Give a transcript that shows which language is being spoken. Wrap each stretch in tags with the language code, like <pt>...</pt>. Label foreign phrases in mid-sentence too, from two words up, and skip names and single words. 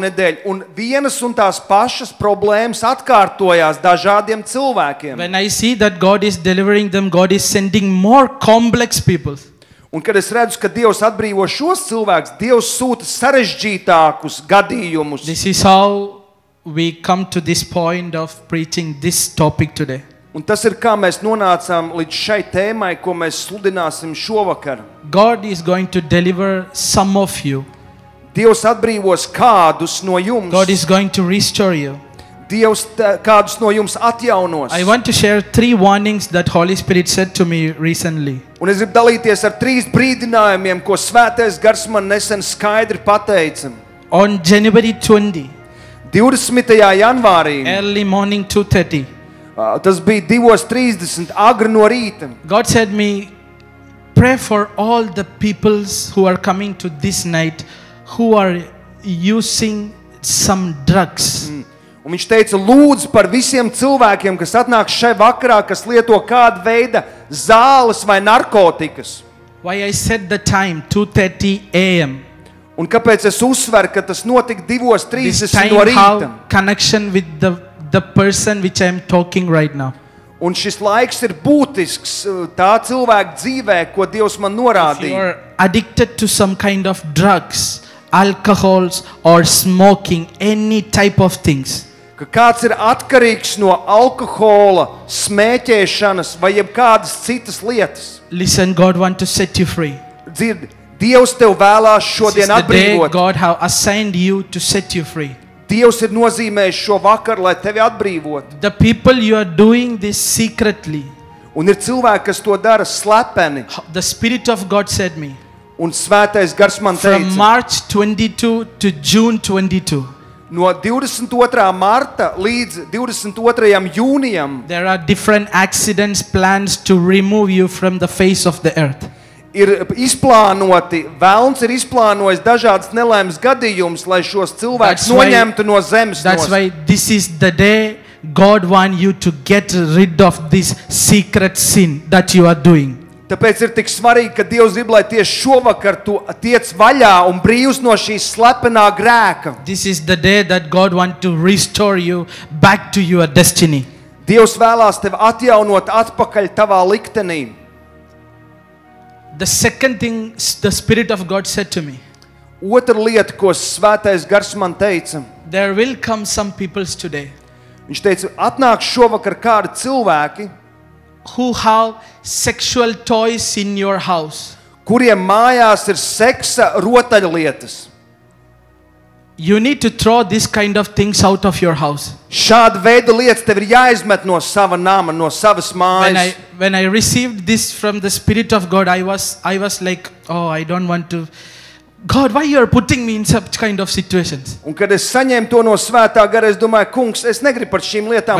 <lv>nedēļu, un vienas un tās pašas problēmas atkārtojās dažādiem cilvēkiem.</lv> <en>When I see that God is delivering them, God is sending more complex people.</en> <lv>Un kad es redzu, ka Dievs atbrīvo šos cilvēkus, Dievs sūta sarežģītākus gadījumus.</lv> <en>This is how we come to this point of preaching this topic today.</en> <lv>Un tas ir, kā mēs nonācām līdz šai tēmai, ko mēs sludināsim šovakar.</lv> <en>God is going to deliver some of you.</en> <lv>Dievs atbrīvos kādus no jums.</lv> <en>God is going to restore you.</en> <lv>Dievs kādus no jums atjaunos.</lv> <en>I want to share 3 warnings that Holy Spirit said to me recently.</en> <lv>Un es gribu dalīties ar 3 brīdinājumiem, ko Svētais Gars man nesen skaidri pateica.</lv> <en>On January 20,</en> <lv>20. janvārī,</lv> <en>early morning 2:30,</en> <lv>tas bija 2:30 agri no rīta.</lv> <en>God said me, pray for all the peoples who are coming to this night who are using some drugs.</en> <lv>Un viņš teica, lūdzu par visiem cilvēkiem, kas atnāk šai vakarā, kas lieto kādu veidu zāles vai narkotikas.</lv> <en>Why I said the time 2:30 a.m.</en> <lv>Un kāpēc es uzsveru, ka tas notika</lv> <en>This 2:30 time</en> <lv>no rīta?</lv> <en>have connection with the person which I am talking right now.</en> <lv>Un šis laiks ir būtisks tā cilvēka dzīvē, ko Dievs man</lv> <en>If you</en> <lv>norādīja.</lv> <en>are addicted to some kind of drugs, alcohols or smoking, any type of things,</en> <lv>Ka kāds ir atkarīgs no alkohola, smēķēšanas vai jebkādas citas lietas.</lv> <en>listen, God want to set you free.</en> <lv>Dzird, Dievs tev vēlās</lv> <en>This is</en> <lv>šodien</lv> <en>the day</en> <lv>atbrīvot.</lv> <en>God have assigned you to set you free.</en> <lv>Dievs ir nozīmējis šo vakaru, lai tevi atbrīvotu.</lv> <en>The people you are doing this secretly,</en> <lv>Un ir cilvēki, kas to dara slepeni.</lv> <en>the Spirit of God said me,</en> <lv>Un Svētais Gars man</lv> <en>from</en> <lv>teica,</lv> <en>March 22 to June 22,</en> <lv>no 22. marta līdz 22. jūnijam</lv> <en>there are different accidents plans to remove you from the face of the earth.</en> <lv>ir izplānoti, Velns ir izplānojis dažādas nelaimes gadījumus, lai šos cilvēkus</lv> <en>That's why-</en> <lv>noņemtu no zemes.</lv> <en>That's why this is the day God want you to get rid of this secret sin that you are doing.</en> <lv>Tāpēc ir tik svarīgi, ka Dievs grib, lai tieši šovakar tu tiec vaļā un brīvs no šīs slepenā grēka.</lv> <en>This is the day that God want to restore you back to your destiny.</en> <lv>Dievs vēlās tevi atjaunot atpakaļ tavā liktenī.</lv> <en>The second thing the Spirit of God said to me,</en> <lv>Otra lieta, ko Svētais Gars man teica,</lv> <en>there will come some peoples today</en> <lv>viņš teica, atnāk šovakar kādi cilvēki,</lv> <en>who have sexual toys in your house.</en> <lv>kuriem mājās ir seksa rotaļlietas.</lv> <en>You need to throw this kind of things out of your house. Šāda veida lietas tev ir jāizmet no sava nama, no savas mājas. When I received this from the Spirit of God, I was like, oh, I don't want to. God, why you are putting me in such kind of situations?</en> <lv>Un kad es saņēmu to no Svētā gara, es domāju, kungs, es negribu par šīm lietām</lv>